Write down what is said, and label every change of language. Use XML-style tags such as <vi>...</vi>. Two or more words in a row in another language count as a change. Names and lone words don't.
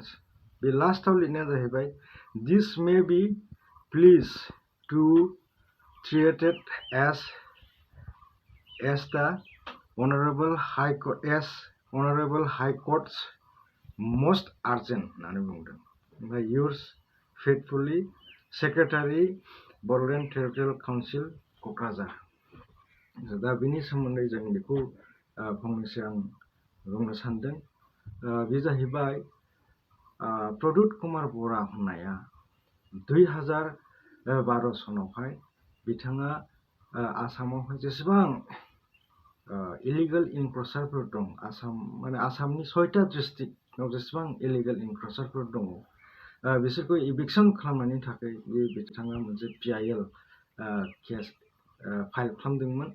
<brx>बे लास्टाव लिरनाया जाहैबाय</brx> <en>this may be please to treated as the Honorable High Court's most urgent</en> <brx>होननानै बुंदों।</brx> <en>ओमफ्राय yours faithfully सेक्रेटारि बड'लेण्ड टेरिटरियेल काउन्सिल क'क्राझार।</en> <brx>दा बेनि सोमोन्दै जों बेखौ फंनैसो आं बुंनो सानदों। बे जाहैबाय प्रदुत कुमार बरा होननाया 2012 सनावहाय बिथाङा आसामावहाय जेसेबां</brx> <en>illegal encroachers</en> <brx>दं, आसामनि 6टा डिस्ट्रिक्टआव जेसेबां</brx> <en>illegal encroachers</en> <brx>दङ बिसोरखौ इभिक्सन खालामनायनि थाखाय बिथाङा मोनसे PIL</brx> <en>case file</en> <brx>खालामदोंमोन।</brx>